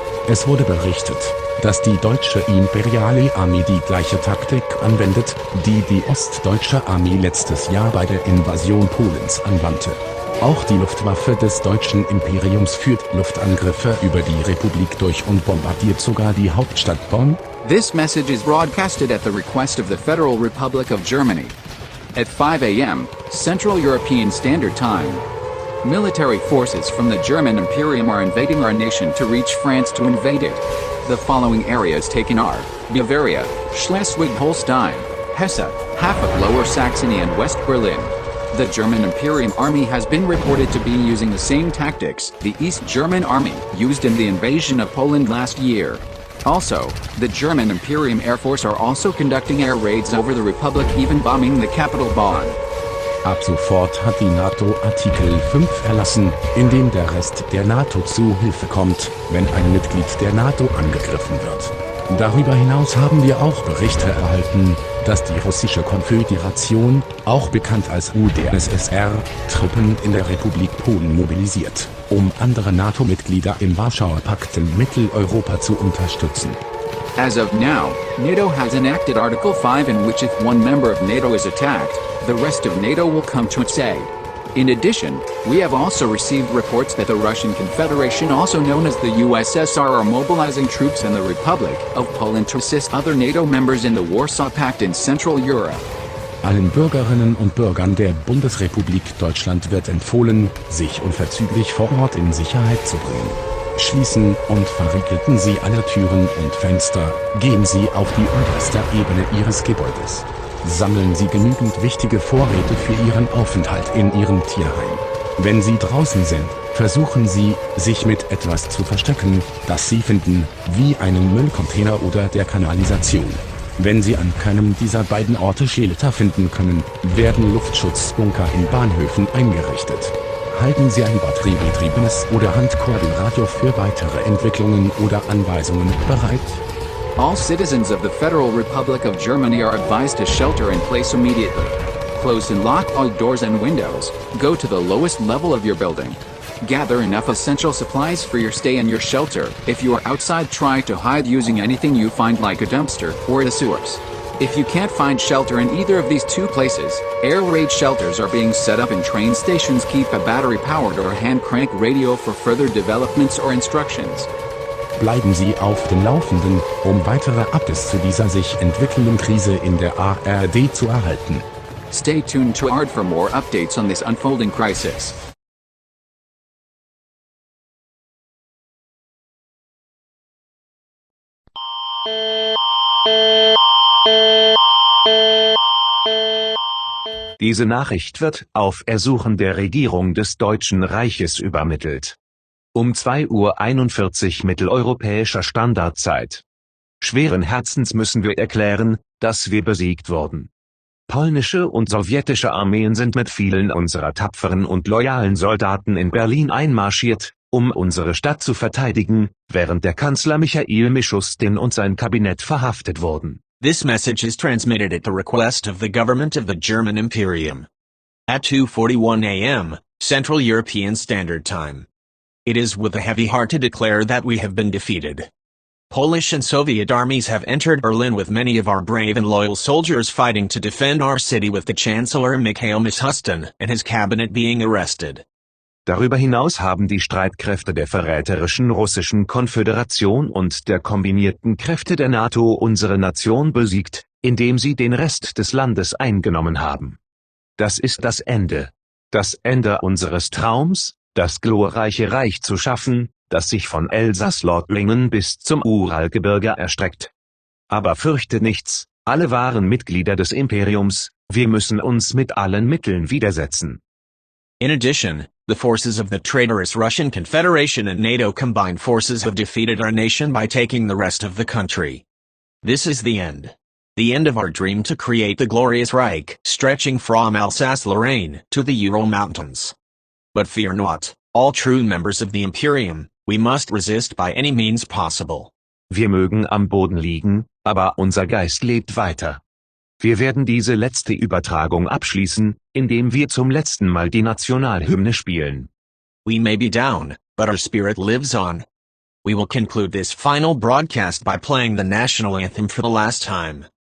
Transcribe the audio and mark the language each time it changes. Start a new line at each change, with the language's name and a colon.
German: Es wurde berichtet, dass die deutsche Imperiale Armee die gleiche Taktik anwendet, die die ostdeutsche Armee letztes Jahr bei der Invasion Polens anwandte. Auch die Luftwaffe des deutschen Imperiums führt Luftangriffe über die Republik durch und bombardiert sogar die Hauptstadt Bonn.
English: This message is broadcasted at the request of the Federal Republic of Germany. At 5 a.m., Central European Standard Time. Military forces from the German Imperium are invading our nation to reach France to invade it. The following areas taken are Bavaria, Schleswig-Holstein, Hesse, half of Lower Saxony and West Berlin. The German Imperium Army has been reported to be using the same tactics the East German Army used in the invasion of Poland last year. Also, the German Imperium Air Force are also conducting air raids over the Republic, even bombing the capital Bonn.
German: Ab sofort hat die NATO Artikel 5 erlassen, in dem der Rest der NATO zu Hilfe kommt, wenn ein Mitglied der NATO angegriffen wird. Darüber hinaus haben wir auch Berichte erhalten, dass die russische Konföderation, auch bekannt als UdSSR, Truppen in der Republik Polen mobilisiert, um andere NATO-Mitglieder im Warschauer Pakt in Mitteleuropa zu unterstützen.
English: As of now, NATO has enacted Article 5, in which if one member of NATO is attacked, the rest of NATO will come to its aid. In addition, we have also received reports that the Russian Confederation, also known as the USSR, are mobilizing troops in the Republic of Poland to assist other NATO members in the Warsaw Pact in Central Europe.
German: Allen Bürgerinnen und Bürgern der Bundesrepublik Deutschland wird empfohlen, sich unverzüglich vor Ort in Sicherheit zu bringen. Schließen und verriegelten Sie alle Türen und Fenster, gehen Sie auf die unterste Ebene Ihres Gebäudes. Sammeln Sie genügend wichtige Vorräte für Ihren Aufenthalt in Ihrem Tierheim. Wenn Sie draußen sind, versuchen Sie, sich mit etwas zu verstecken, das Sie finden, wie einen Müllcontainer oder der Kanalisation. Wenn Sie an keinem dieser beiden Orte Shelter finden können, werden Luftschutzbunker in Bahnhöfen eingerichtet. Halten Sie ein batteriebetriebenes oder Handkurbelradio für weitere Entwicklungen oder Anweisungen bereit.
English: All citizens of the Federal Republic of Germany are advised to shelter in place immediately. Close and lock all doors and windows. Go to the lowest level of your building. Gather enough essential supplies for your stay in your shelter. If you are outside, try to hide using anything you find, like a dumpster or the sewers. If you can't find shelter in either of these two places, air raid shelters are being set up in train stations. Keep a battery-powered or hand-crank radio for further developments or instructions.
German: Bleiben Sie auf dem Laufenden, um weitere Updates zu dieser sich entwickelnden Krise in der ARD zu erhalten.
English: Stay tuned to ARD for more updates on this unfolding crisis.
German: Diese Nachricht wird auf Ersuchen der Regierung des Deutschen Reiches übermittelt. Um 2:41 Uhr mitteleuropäischer Standardzeit. Schweren Herzens müssen wir erklären, dass wir besiegt wurden. Polnische und sowjetische Armeen sind mit vielen unserer tapferen und loyalen Soldaten in Berlin einmarschiert, um unsere Stadt zu verteidigen, während der Kanzler Michail Mishustin und sein Kabinett verhaftet wurden.
English: This message is transmitted at the request of the government of the German Imperium. At 2:41 a.m., Central European Standard Time. It is with a heavy heart to declare that we have been defeated. Polish and Soviet armies have entered Berlin with many of our brave and loyal soldiers fighting to defend our city, with the Chancellor Mikhail Mishustin and his cabinet being arrested.
German: Darüber hinaus haben die Streitkräfte der verräterischen Russischen Konföderation und der kombinierten Kräfte der NATO unsere Nation besiegt, indem sie den Rest des Landes eingenommen haben. Das ist das Ende. Das Ende unseres Traums, das glorreiche Reich zu schaffen, das sich von Elsass-Lothringen bis zum Uralgebirge erstreckt. Aber fürchte nichts, alle waren Mitglieder des Imperiums, wir müssen uns mit allen Mitteln widersetzen.
English: In addition, the forces of the traitorous Russian Confederation and NATO combined forces have defeated our nation by taking the rest of the country. This is the end. The end of our dream to create the glorious Reich, stretching from Alsace-Lorraine to the Ural Mountains. But fear not, all true members of the Imperium, we must resist by any means possible.
German: Wir mögen am Boden liegen, aber unser Geist lebt weiter. Wir werden diese letzte Übertragung abschließen, indem wir zum letzten Mal die Nationalhymne spielen.
English: We may be down, but our spirit lives on. We will conclude this final broadcast by playing the national anthem for the last time.